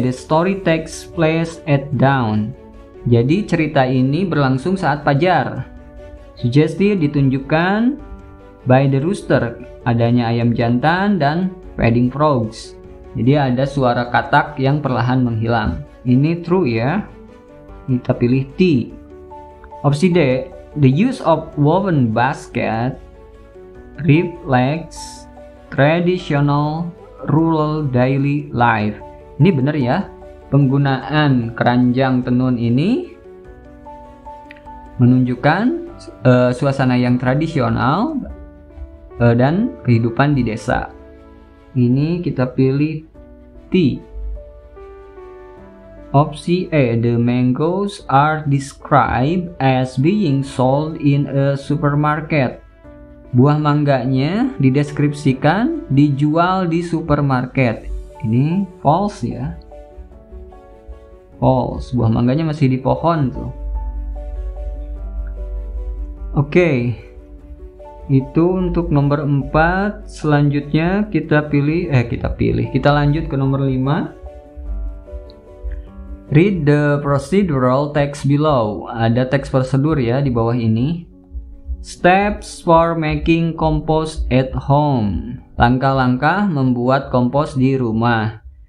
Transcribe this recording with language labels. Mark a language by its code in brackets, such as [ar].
[en] The story takes place at dawn. [id] Jadi cerita ini berlangsung saat fajar. Suggestive ditunjukkan [en] by the rooster, [id] adanya ayam jantan dan [en] feeding frogs. [id] Jadi ada suara katak yang perlahan menghilang. Ini true ya. Kita pilih T. Opsi D. [en] The use of woven basket reflects traditional rural daily life. [id] Ini benar ya. Penggunaan keranjang tenun ini menunjukkan suasana yang tradisional dan kehidupan di desa. Ini kita pilih T. Opsi A. [en] The mangoes are described as being sold in a supermarket. [id] Buah mangganya dideskripsikan dijual di supermarket. Ini false ya. False. Buah mangganya masih di pohon tuh. Oke, itu untuk nomor 4. Selanjutnya kita lanjut ke nomor 5. [en] Read the procedural text below. [id] Ada teks prosedur ya di bawah ini. [en] Steps for making compost at home. [id] Langkah-langkah membuat kompos di rumah.